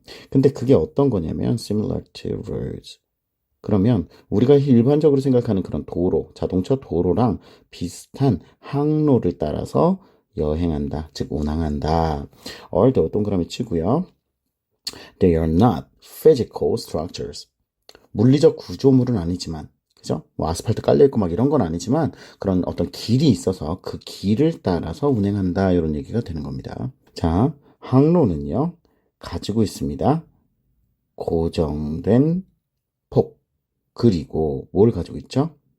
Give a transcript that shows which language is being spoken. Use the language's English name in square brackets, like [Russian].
[Korean] 근데 그게 어떤 거냐면 [English] similar to roads. [Korean] 그러면 우리가 일반적으로 생각하는 그런 도로, 자동차 도로랑 비슷한 항로를 따라서 여행한다, 즉 운항한다. [English] although [Korean] 동그라미 치고요. [English] They are not physical structures. [Korean] 물리적 구조물은 아니지만, 그죠? 뭐 아스팔트 깔려있고 막 이런 건 아니지만 그런 어떤 길이 있어서 그 길을 따라서 운행한다 이런 얘기가 되는 겁니다. 자, 항로는요 가지고 있습니다. 고정된 폭 그리고 뭘 가지고 있죠?